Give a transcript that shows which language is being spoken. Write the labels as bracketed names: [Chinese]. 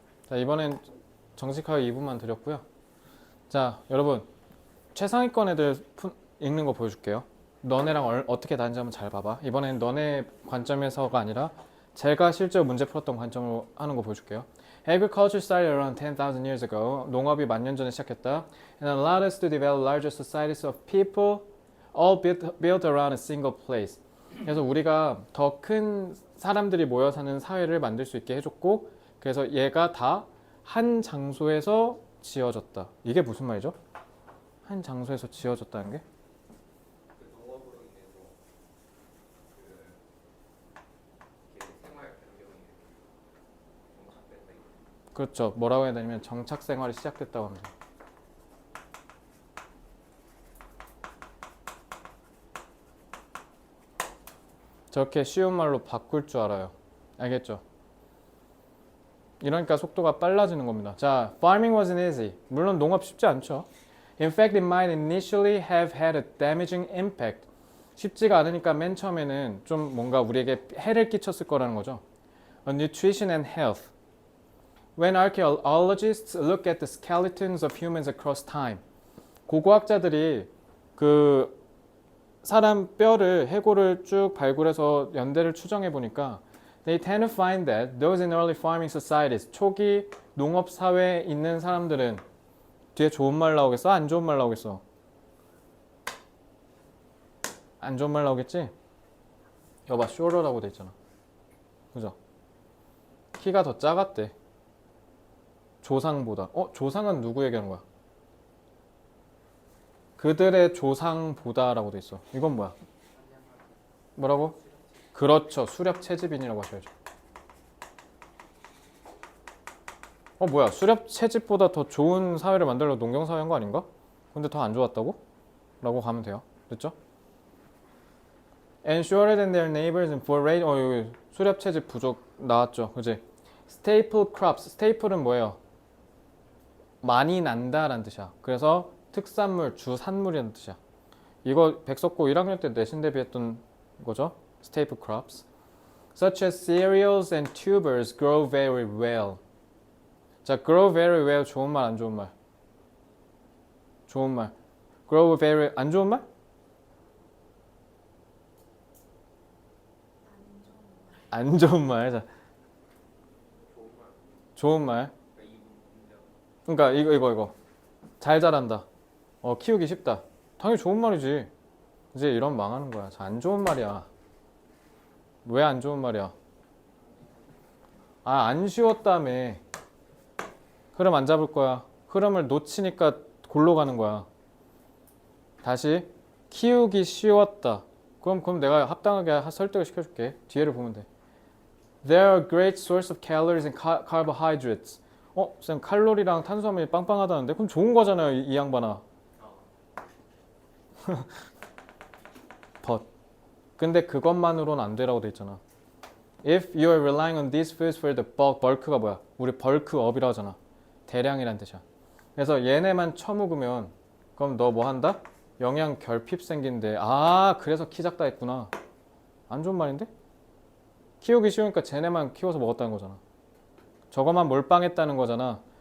[Korean] 자, 이번엔 정식하게 2분만 드렸고요. 자, 여러분 최상위권 애들 읽는 거 보여줄게요. 너네랑 어떻게 다른지 한번 잘 봐봐. 이번엔 너네 관점에서가 아니라 제가 실제로 문제 풀었던 관점으로 하는 거 보여줄게요. [English] Agriculture started around 10,000 years ago. [Korean] 농업이 10,000년 전에 시작했다. [English] And allowed us to develop larger societies of people all built around a single place. [Korean] 그래서 우리가 더 큰 사람들이 모여 사는 사회를 만들 수 있게 해줬고, 그래서 얘가 다 한 장소에서 지어졌다. 이게 무슨 말이죠? 한 장소에서 지어졌다는 게? 그 농업으로 인해서 이렇게 생활 변경이 정착됐다. 그렇죠. 뭐라고 해야 되냐면 정착 생활이 시작됐다고 합니다. 저렇게 쉬운 말로 바꿀 줄 알아요. 알겠죠? 이러니까 속도가 빨라지는 겁니다. 자, [English] farming wasn't easy. [Korean] 물론 농업 쉽지 않죠. [English] In fact, it might initially have had a damaging impact. [Korean] 쉽지가 않으니까 맨 처음에는 좀 뭔가 우리에게 해를 끼쳤을 거라는 거죠. [English] On nutrition and health. When archaeologists look at the skeletons of humans across time. [Korean] 고고학자들이 그 사람 뼈를 해골을 쭉 발굴해서 연대를 추정해 보니까 [English] they tend to find that those in early farming societies, [Korean] 초기 농업 사회에 있는 사람들은 뒤에 좋은 말 나오겠어? 안 좋은 말 나오겠어? 안 좋은 말 나오겠지? 여봐, shorter라고 돼 있잖아. 그죠? 키가 더 작았대. 조상보다. 조상은 누구 얘기하는 거야? 그들의 조상보다라고 돼 있어. 이건 뭐야? 뭐라고? 그렇죠. 수렵 채집인이라고 하셔야죠. 뭐야? 수렵 채집보다 더 좋은 사회를 만들려고 농경 사회한 거 아닌가? 근데 더 안 좋았다고? 라고 가면 돼요. 됐죠? [English] And shorter than their neighbors in foray. [Korean] 여기 수렵 채집 부족 나왔죠. 그지? Staple crops. staple은 뭐예요? 많이 난다라는 뜻이야. 그래서 특산물, 주산물이라는 뜻이야. 이거 백석고 1학년 때 내신 대비했던 거죠. [English] Staple crops. Such as cereals and tubers grow very well. [Korean] 자, grow very well 좋은 말, 안 좋은 말? 좋은 말. grow very 안 좋은 말? 안 좋은 말. 자, 좋은 말. 그러니까 이거 잘 자란다. 키우기 쉽다. 당연히 좋은 말이지. 이제 이런 망하는 거야. 자, 안 좋은 말이야. 왜 안 좋은 말이야? 안 쉬웠다며. 흐름 안 잡을 거야. 흐름을 놓치니까 골로 가는 거야. 다시 키우기 쉬웠다. 그럼 내가 합당하게 설득을 시켜줄게. 뒤에를 보면 돼. [English] They are a great source of calories and carbohydrates. [Korean] 쌤 칼로리랑 탄수화물이 빵빵하다는데? 그럼 좋은 거잖아요, 이 양반아. [English] But. [Korean] 근데 그것만으로는 안 되라고 돼 있잖아. [English] If you are relying on these foods for the bulk, [Korean] bulk가 뭐야? 우리 벌크업이라고 하잖아. 대량이란 뜻이야. 그래서 얘네만 처먹으면 그럼 너 뭐 한다? 영양 결핍 생긴대. 그래서 키 작다 했구나. 안 좋은 말인데? 키우기 쉬우니까 쟤네만 키워서 먹었다는 거잖아. 저거만 몰빵했다는 거잖아.